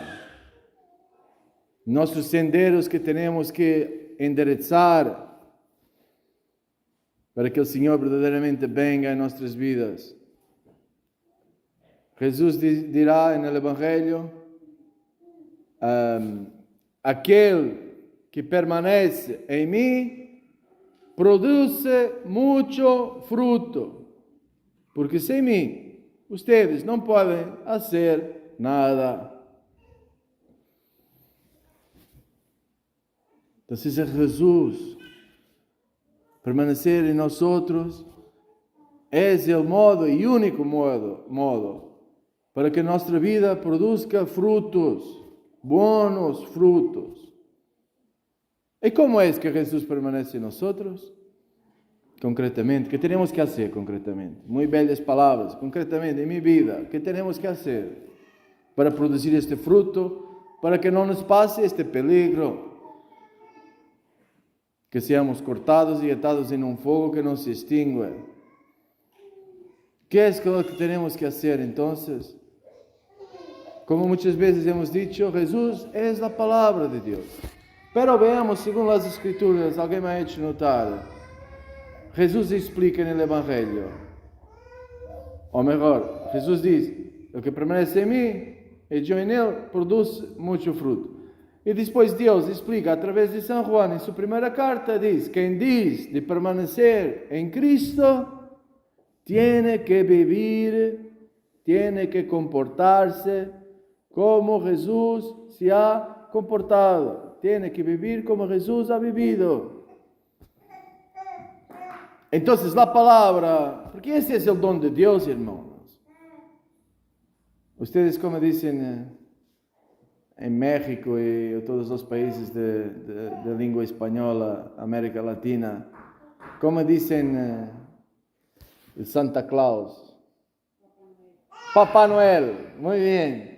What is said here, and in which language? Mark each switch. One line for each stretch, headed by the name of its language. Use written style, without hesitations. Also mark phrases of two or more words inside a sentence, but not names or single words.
Spanish: Nuestros senderos que tenemos que enderezar para que el Señor verdaderamente venga en nuestras vidas. Jesús dirá en el Evangelio: aquel que permanece en mí produce mucho fruto.
Portuguese: Porque sem mim, ustedes não podem fazer nada. Então, se Jesus permanecer em nós é o modo e único modo para que nossa vida produza frutos, bons frutos. E como é que Jesus permanece em nós? Concretamente, que temos que fazer concretamente? Muito belas palavras, concretamente em minha vida, que temos que fazer para produzir este fruto, para que não nos passe este peligro, que seamos cortados e atados em fogo que não se extingue. Que é o que temos que fazer então? Como muitas vezes
Spanish: hemos dicho,
Portuguese: Jesus é a palavra de Deus.
Spanish: Pero veamos,
Portuguese: segundo as Escrituras, alguém
Spanish: me ha hecho notar,
Portuguese: Jesus explica no Evangelho, ou melhor, Jesus diz, o que permanece em mim, e eu em ele, produz muito fruto. E depois Deus explica, através de São João, em sua primeira carta, diz, quem diz de permanecer em Cristo,
Spanish: tiene que vivir, tiene que
Portuguese: comportar-se como Jesus
Spanish: se ha comportado. Tiene que vivir como Jesus ha vivido.
Portuguese: Então, a palavra, porque esse é o dom de Deus, irmãos. Vocês, como dizem em México e em todos os países de língua espanhola, América Latina, como dizem Santa Claus, Papá Noel, muito bem.